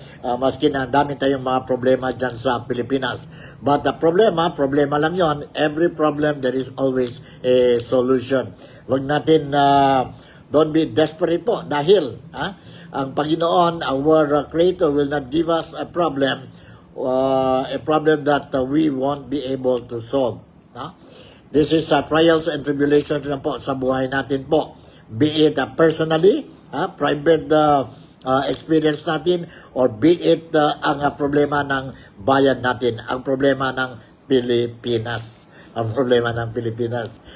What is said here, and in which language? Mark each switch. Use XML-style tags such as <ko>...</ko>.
<tl>Maski na dami tayong mga problema dyan sa Pilipinas. But the problema lang yon.</tl> <en>Every problem, there is always a solution.</en> <tl>Huwag natin,</tl> <en>don't be desperate po.</en> <tl>Dahil, ang Panginoon,</tl> <en>our Creator, will not give us a problem that we won't be able to solve. This is trials and tribulations na po sa buhay natin po.</en> <tl>Be it personally, private experience natin, or be it ang problema ng bayan natin, ang problema ng Pilipinas. Ang problema ng Pilipinas.</tl>